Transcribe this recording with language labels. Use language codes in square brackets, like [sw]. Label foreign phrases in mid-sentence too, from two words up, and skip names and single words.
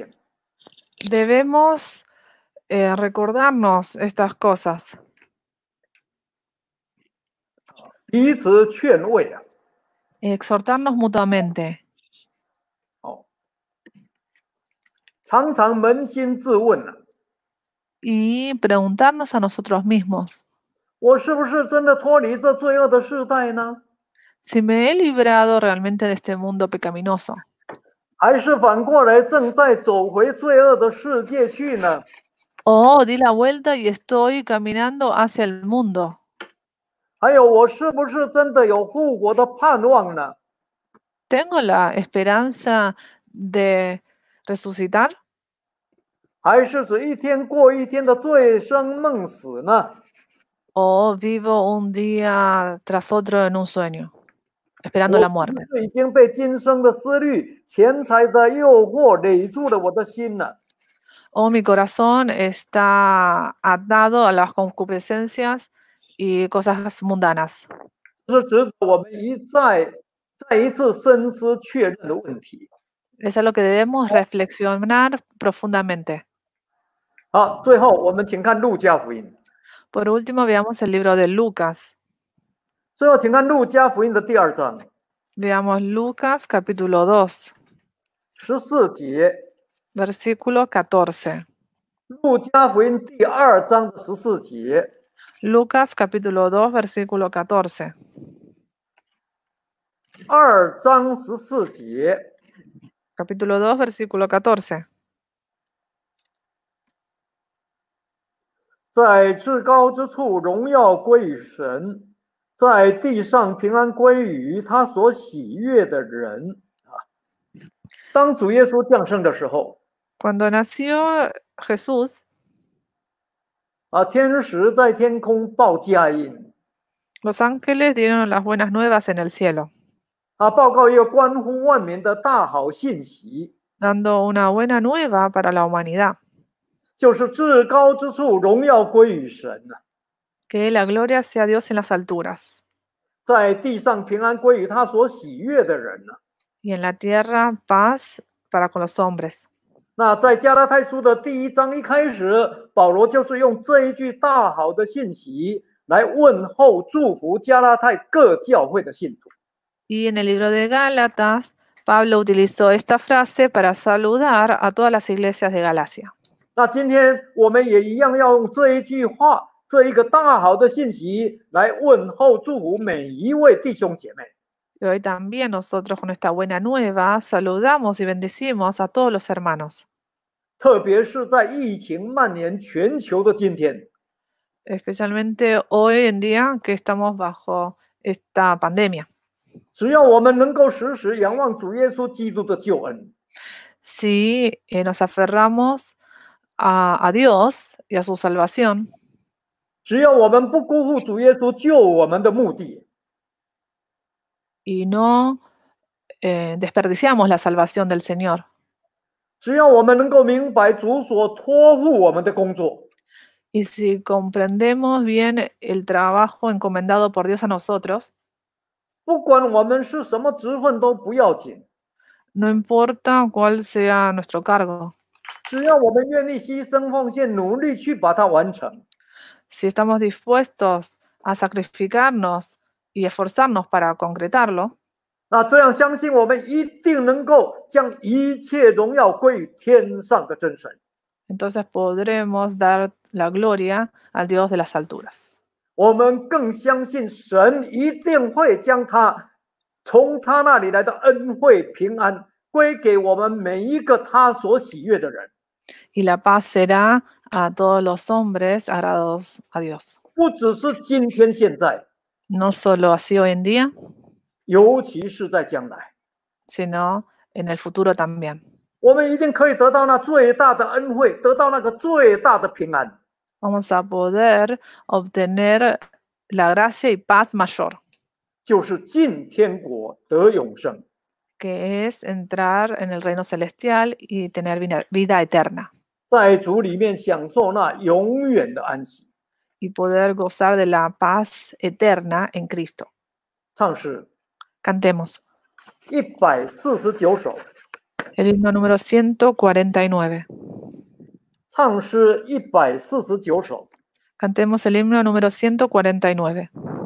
[es] debemos recordarnos estas cosas, [zh] 彼此劝慰啊。 [es] exhortarnos mutuamente, [zh] 常常扪心自问啊， [es] y preguntarnos a nosotros mismos, [zh] 我是不是真的脱离这罪恶的世代呢？ [es] si me he librado realmente de este mundo pecaminoso, [zh] 还是反过来正在走回罪恶的世界去呢？ [es] o di la vuelta y estoy caminando hacia el mundo. [zh] 还有，我是不是真的有复活的盼望呢？ [es] ¿Tengo la esperanza de resucitar? [zh] 还是指一天过一天的醉生梦死呢？ [es] ¿O vivo un día tras otro en un sueño, esperando la muerte? [zh] 我已经被今生的思虑、钱财的诱惑累住了我的心了。 [es] Oh, mi corazón está atado a las concupiscencias y cosas mundanas. [zh] 这是值得我们再一次深思确认的问题。 [es] Es a lo que debemos reflexionar profundamente. [zh] 好，最后我们请看路加福音。 [es] Por último, veamos el libro de Lucas. [zh] 最后，请看路加福音的第2章 [es] Veamos Lucas capítulo 2, [zh] 14 节。 [es] versículo 14. [zh] 路加福音第2章的14节。 [es] Lucas capítulo 2, versículo 14. [zh] 2 章14节。 [es] Capítulo 2, versículo 14. [zh] 在至高之处，荣耀归于神；在地上，平安归于他所喜悦的人。当主耶稣降生的时候， [es] Cuando nació Jesús, [zh] 天使在天空报佳音， [es] los ángeles dieron las buenas nuevas en el cielo, [zh] 报告一个关乎万民的大好信息， [es] dando una buena nueva para la humanidad, [zh] 就是至高之处，荣耀归于神； [es] que la gloria sea Dios en las alturas, [zh] 在地上，平安归于他所喜悦的人。 [es] y en la tierra paz para con los hombres. [zh] 那在加拉太书的第1章一开始，保罗就是用这一句大好的信息来问候祝福加拉太各教会的信徒。 [es] Y en el libro de Gálatas, Pablo utilizó esta frase para saludar a todas las iglesias de Galacia. [zh] 那今天我们也一样要用这一句话，这一个大好的信息来问候祝福每一位弟兄姐妹。 [es] Y hoy también nosotros con esta buena nueva saludamos y bendecimos a todos los hermanos. [zh] 特别是在疫情蔓延全球的今天， [es] Especialmente hoy en día que estamos bajo esta pandemia. [zh] 只要我们能够时时仰望主耶稣基督的救恩， [es] Si nos aferramos a Dios y a su salvación, [zh] 只要我们不辜负主耶稣救我们的目的， [es] y no desperdiciamos la salvación del Señor, [zh] 只要我们能够明白主所托付我们的工作， [es] y si comprendemos bien el trabajo encomendado por Dios a nosotros, [zh] 不管我们是什么职分都不要紧， [es] no importa cuál sea nuestro cargo, [zh] 只要我们愿意牺牲奉献，努力去把它完成， [es] si estamos dispuestos a sacrificarnos y esforzarnos para concretarlo, [zh] 那这样相信我们一定能够将一切荣耀归于天上的真神。 [es] entonces podremos dar la gloria al Dios de las alturas. [zh] 我们更相信神一定会将他从他那里来的恩惠平安归给我们每一个他所喜悦的人， [es] Y la paz será a todos los hombres agradados a Dios. [zh] 不只是今天现在， [es] No solo así hoy en día, [zh] 尤其是在将来， [es] sino en el futuro también. [zh] 我们一定可以得到那最大的恩惠，得到那个最大的平安。 [es] Vamos a poder obtener la gracia y paz mayor, [zh] 就是进天国得永生。 [es] que es entrar en el reino celestial y tener vida eterna, [zh] 在主里面享受那永远的安息。 [es] y poder gozar de la paz eterna en Cristo. [zh] 唱诗 [es] Cantemos [zh] 149首， [es] el himno número 149. [zh] 唱诗149首。 [es] Cantemos el himno número 149.